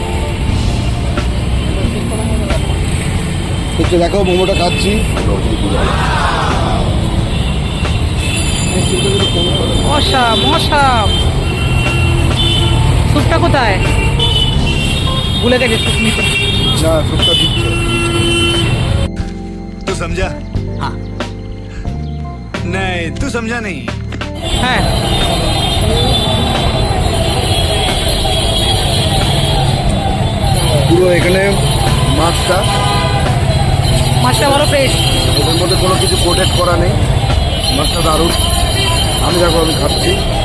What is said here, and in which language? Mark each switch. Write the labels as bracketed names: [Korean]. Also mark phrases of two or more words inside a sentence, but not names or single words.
[Bangla] হচ্ছে দেখো মোমোটা খাচ্ছি, [English] awesome awesome. [Bangla] স্যুপটা কোথায়? ভুলে গেছে স্যুপ নিতে। না সুপটা দিচ্ছে। [Hindi] तू समझा? हाँ नहीं तू समझा नहीं। [Bangla] হ্যাঁ পুরো এখানে মাছটা বড় ফ্রেশ। এটার মধ্যে কোনো কিছু প্রোটেক্ট করা নেই, মাছটা দারুণ। আমি খাচ্ছি,